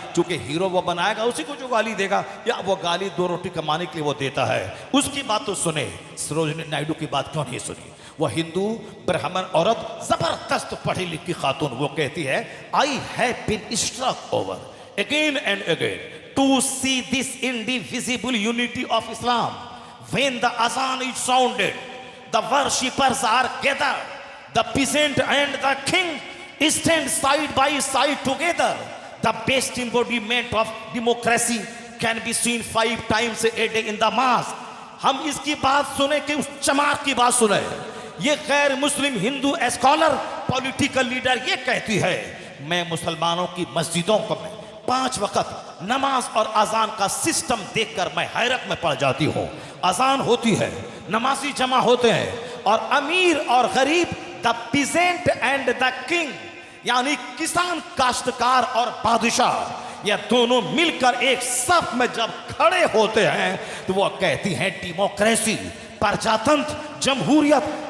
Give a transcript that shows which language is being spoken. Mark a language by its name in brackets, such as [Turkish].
[Hindi] चूंकि हीरो वो बनाएगा उसी को जो गाली देगा, या वो गाली दो रोटी कमाने के लिए वो देता है। उसकी बात तो सुने, सरोजिनी नायडू की बात क्यों नहीं सुनी? वह हिंदू ब्राह्मण औरत, जबरदस्त पढ़ी लिखी खातून, वो कहती है [English] I have been struck over again and again to see this indivisible unity of Islam. When the azan is sounded, the worshippers are gathered, the peasant and the king stand side by side together. The best embodiment of democracy can be seen 5 times a day in the mosque. [Hindi] हम इसकी बात सुने कि उस चमार की बात सुने। ये गैर मुस्लिम हिंदू स्कॉलर, पॉलिटिकल लीडर ये कहती है मैं मुसलमानों की मस्जिदों को 5 वक्त नमाज और अजान का सिस्टम देखकर मैं हैरत में पड़ जाती हूँ। अजान होती है, नमाजी जमा होते हैं, और अमीर और गरीब, [English] the peasant and the king, [Hindi] यानी किसान, काश्तकार और बादशाह, ये दोनों मिलकर एक सफ में जब खड़े होते हैं तो वो कहती हैं डेमोक्रेसी, प्रजातंत्र, जमहूरियत।